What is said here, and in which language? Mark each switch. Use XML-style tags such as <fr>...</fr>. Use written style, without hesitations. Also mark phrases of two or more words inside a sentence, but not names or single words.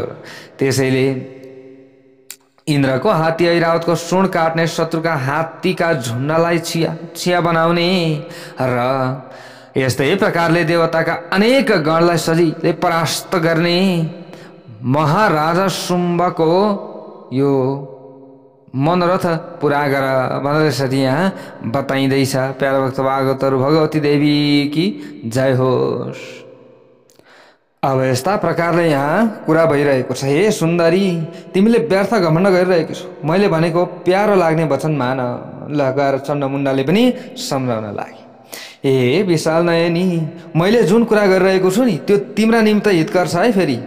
<ne>त्यसैले इन्द्रको हात्ती ऐरावतको सुन काट्ने, शत्रुका हात्तीका झुण्डलाई छिया बनाउने र यस्तै प्रकारले देवताका अनेक गणलाई सजिलै परास्त गर्ने महाराजा शुम्भको यो मनोरथ पुरा गर भनेर यसरी यहाँ बताइँदैछ। प्यारा भक्त भागवतहरू,</ne> <hi>भगवती देवी की जय होस्।</hi> <ne>अब यस्ता प्रकारले यहाँ कुरा भइरहेको छ, हे सुन्दरी, तिमीले व्यर्थ घमण्ड गरिरहेको छौ। मैले भनेको प्यारो लाग्ने वचन मान। लगाएर चण्डमुण्डले पनि सम्झाउन लागे, ए विशाल नयनी, मैले जुन कुरा गरिरहेको छु नि त्यो तिम्रा निम्ति हितकर छ है।</ne>